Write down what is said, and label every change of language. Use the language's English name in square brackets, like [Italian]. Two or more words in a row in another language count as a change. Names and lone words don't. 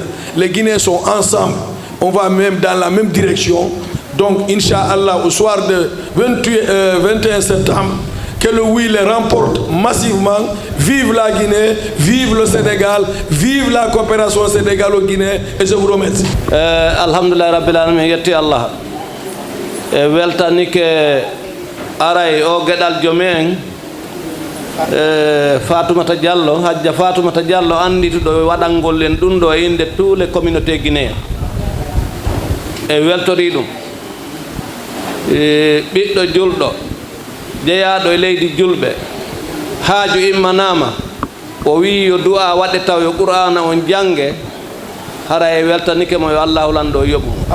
[French] Les Guinéens sont ensemble. On va même dans la même direction. Donc, Inch'Allah, au soir de 21 septembre, que le oui les remporte massivement. Vive la Guinée, vive le Sénégal, vive la coopération sénégalo-guinéenne. Et je vous remercie. [Arabic] الحمد لله رب العالمين, [Fula] yetti Allah. Weltani ke aray o gedal jomen Fatoumata Diallo hajja Fatoumata Diallo andituɗo waɗangol en ɗum ɗo inde [French] tous les communautés guinéen [Fula] e weltori ɗum ɓiɗɗo julɗo jeeyaɗo e leydi julɓe haaju immanama o wi yo du'a waɗe taw yo qur'ana on jange hara e weltanike mo yo allahu lanɗo yoɓu